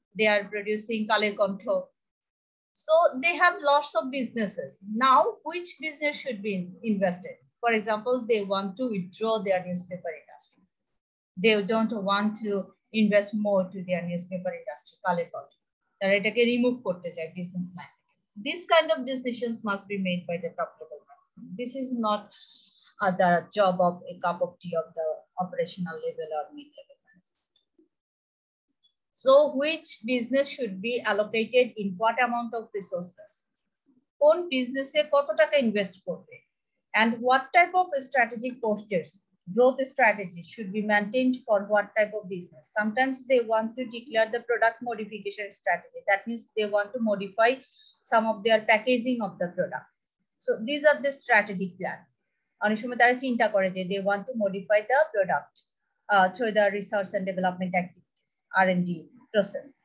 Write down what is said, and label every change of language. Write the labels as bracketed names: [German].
[English] They are producing color control. So they have lots of businesses. Now, which business should be invested? For example, they want to withdraw their newspaper industry. They don't want to invest more to their newspaper industry, color control. [Bangla] তারা এটাকে remove করতে চায় [English] business line. This kind of decisions must be made by the top level management. This is not the job of a cup of tea of the operational level or mid-level management. So which business should be allocated in what amount of resources? [Bangla] কোন business-এ কত টাকা invest করবে? [English] And what type of strategic postures, growth strategies should be maintained for what type of business? Sometimes they want to declare the product modification strategy. That means they want to modify some of their packaging of the product. So these are the strategic plan. [Bangla] অনেক সময় তারা চিন্তা করে যে [English] they want to modify the product through the research and development activities, R&D process.